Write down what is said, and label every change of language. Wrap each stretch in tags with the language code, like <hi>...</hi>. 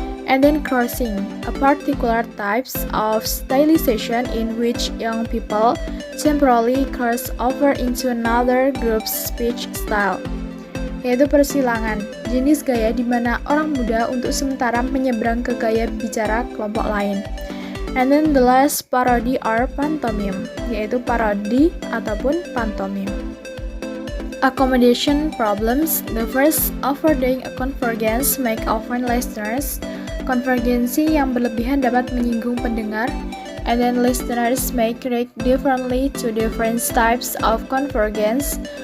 <en>And then crossing, a particular types of stylization in which young people temporarily cross over into another group's speech style,</en> <id>yaitu persilangan, jenis gaya di mana orang muda untuk sementara menyeberang ke gaya bicara kelompok lain.</id> <en>And then the last parody or pantomime,</en> <id>yaitu parodi ataupun pantomime.</id> <en>Accommodation problems. The first, overdoing a convergence make often listeners.</en> <id>Konvergensi yang berlebihan dapat menyinggung pendengar.</id> <en>And then listeners may react differently to different types of convergence.</en>